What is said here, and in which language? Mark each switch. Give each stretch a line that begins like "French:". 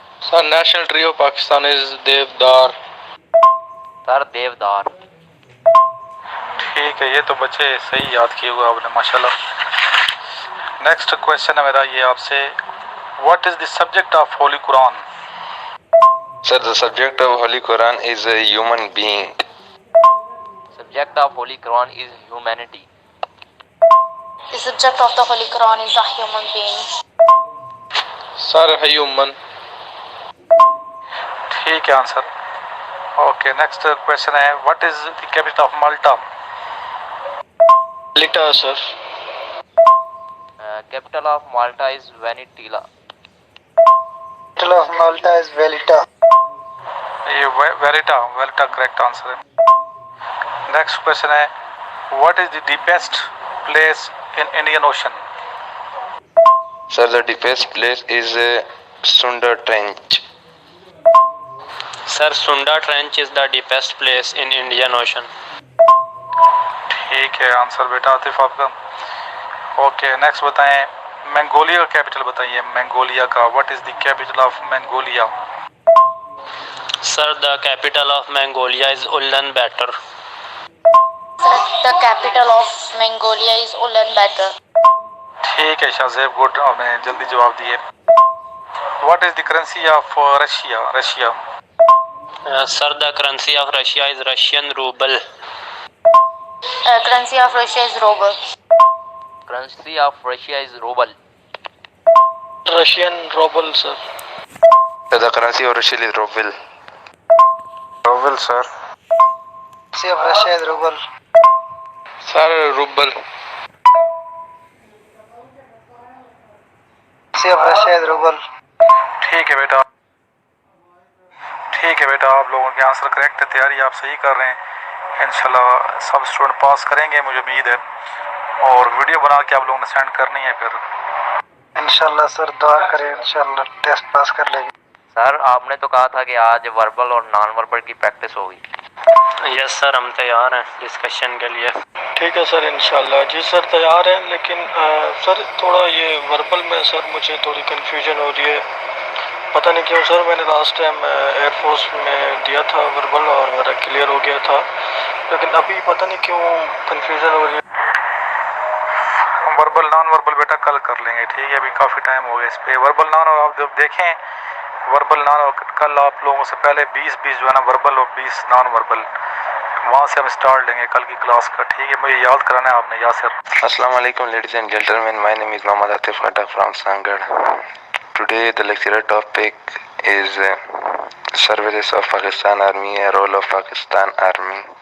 English: Sir national tree of Pakistan is deodar. Sir Devdar.
Urdu: ٹھیک ہے, یہ تو بچے صحیح یاد کیے ہوئے آپ نے ماشاءاللہ. نیکسٹ کویشچن ہے میرا یہ آپ سے,
English: What is the subject of Holy Quran? Sir the subject of Holy Quran is a human being. Subject of Holy Quran is humanity. The subject of the Holy Quran is a human being. Sir human.
Urdu: ٹھیک ہے answer. Okay next question ہے,
English: What is the capital of Malta? لٹا sir. Capital of Malta is Venetilla. Capital capital of Malta is Valletta.
Urdu: یہ ویلیٹا correct answer ہے.
English: Next question ہے what is the best place in Indian ocean? Sir, the deepest place is Sunda Trench. Sir, Sunda Trench is the deepest place in Indian Ocean.
Urdu: ٹھیک ہے answer بیٹا عاطف آپ کا. Okay next بتائیں منگولیا کا capital بتائیے.
English: Mongolia کا what is the capital of Mongolia? Sir, the capital of Mongolia is Ulaanbaatar. The capital of Mongolia is Ulaanbaatar.
Urdu: ٹھیک ہے شاہ زیب گڈ آپ نے جلدی جواب دیے.
English: What is the currency of Russia? Sir, the currency of Russia is Russian ruble. Currency of Russia is ruble. Currency of Russia is ruble. Russian ruble, sir. So the currency of Russia is ruble. Ruble, sir. Currency of Russia is ruble. Sir, ruble. Currency of Russia is ruble.
Urdu: ٹھیک ہے بیٹا آپ لوگوں کے answer correct ہے. تیاری آپ صحیح کر رہے ہیں. انشاءاللہ سب اسٹوڈنٹ پاس کریں گے مجھے امید ہے. اور ویڈیو بنا کے آپ لوگوں نے سینڈ کرنی ہے پھر. انشاءاللہ سر دعا کریں انشاءاللہ ٹیسٹ پاس کر لیں گے. سر آپ نے تو کہا تھا کہ آج وربل اور نان وربل کی پریکٹس ہوگی. یس سر ہم تیار ہیں ڈسکشن کے لیے. ٹھیک ہے سر انشاءاللہ. جی سر تیار ہیں لیکن سر تھوڑا یہ وربل میں سر مجھے تھوڑی کنفیوژن ہو رہی ہے. پتہ نہیں کیوں سر میں نے لاسٹ ٹائم ایئر فورس میں دیا تھا وربل اور میرا کلیئر ہو گیا تھا لیکن ابھی پتہ نہیں کیوں کنفیوژن ہو رہی ہے. وربل نان وربل بیٹا کل کر لیں گے. ٹھیک ہے ابھی کافی ٹائم ہو گیا اس پہ. وربل نان اور آپ جب دیکھیں وربل نان اور کل آپ لوگوں سے پہلے 20 جو ہے نا وربل اور 20 نان وربل وہاں سے ہم اسٹارٹ لیں گے کل کی کلاس کا. ٹھیک ہے مجھے یاد کرانا ہے آپ نے Yasir.
English: Assalamu alaikum ladies and gentlemen. My name is Mohammad Atif Khatta from Sangad. Today the lecture topic is services of Pakistan Army and role of Pakistan Army.